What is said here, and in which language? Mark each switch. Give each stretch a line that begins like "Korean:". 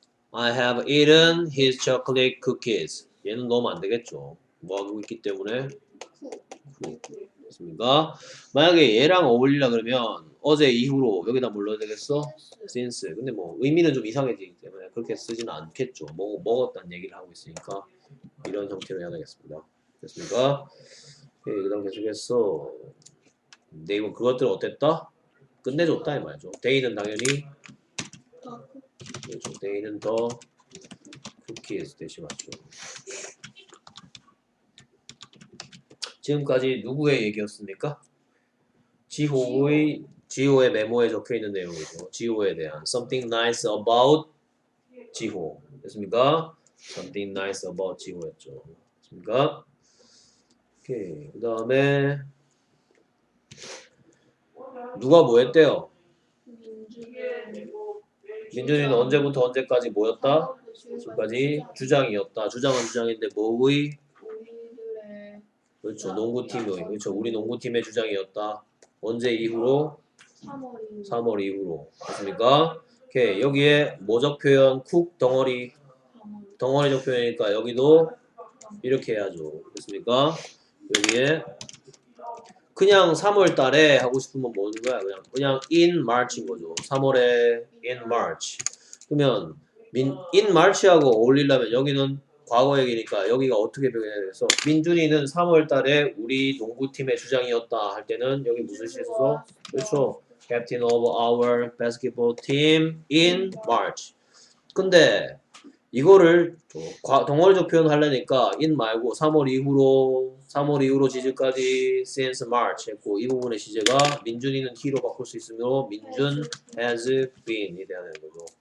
English: I have eaten his chocolate cookies.
Korean: 얘는 넣으면 안 되겠죠. 뭐 하고 있기 때문에 됐습니까? 만약에 얘랑 어울리려 그러면 어제 이후로 여기다 뭘 넣어야 되겠어? since. 근데 뭐 의미는 좀 이상해지기 때문에 그렇게 쓰지는 않겠죠. 먹었다는 얘기를 하고 있으니까 이런 형태로 해야 되겠습니다. 됐습니까? 오케이. 그 다음 계속해서 네이버 그것들 어땠다? 끝내줬다 이 말이죠. 데이는 당연히 그렇죠. 데이는 더 쿠키에서 대시 맞죠. 지금까지 누구의 얘기였습니까? 지호의 메모에 적혀 있는 내용이죠. 지호에 대한
English: something nice about
Korean: 지호 됐습니까?
English: something nice about
Korean: 지호였죠. 됐습니까? 오케이. 그 다음에 누가 뭐 했대요? 민주는 민준이는 언제부터 언제까지 뭐였다? 지금까지 주장이었다. 주장은 주장인데 뭐의? 우리들의 그렇죠. 농구팀의. 그렇죠. 우리 농구팀의 주장이었다. 언제 이후로? 3월 3월 이후로. 됐습니까? 오케이. 여기에 뭐적 표현? 쿡 덩어리. 덩어리적 표현이니까 여기도 이렇게 해야죠. 됐습니까? 여기에 그냥 3월 달에 하고 싶으면 뭐 하는 거야? 그냥
English: in March
Korean: 인 거죠. 3월에
English: in March.
Korean: 그러면 in March하고 어울리려면 여기는 과거 얘기니까 여기가 어떻게 변해야 돼서 민준이는 3월 달에 우리 농구팀의 주장이었다 할 때는 여기 무슨 시 써서? 그렇죠.
English: Captain of our basketball team in March.
Korean: 근데 이거를 덩어리적 표현 하려니까 in 말고 3월 이후로 지지까지
English: since March
Korean: 했고 이 부분의 시제가 민준이는 he로 바꿀 수 있으므로 민준
English: has been
Korean: 이 돼야 되는 거죠.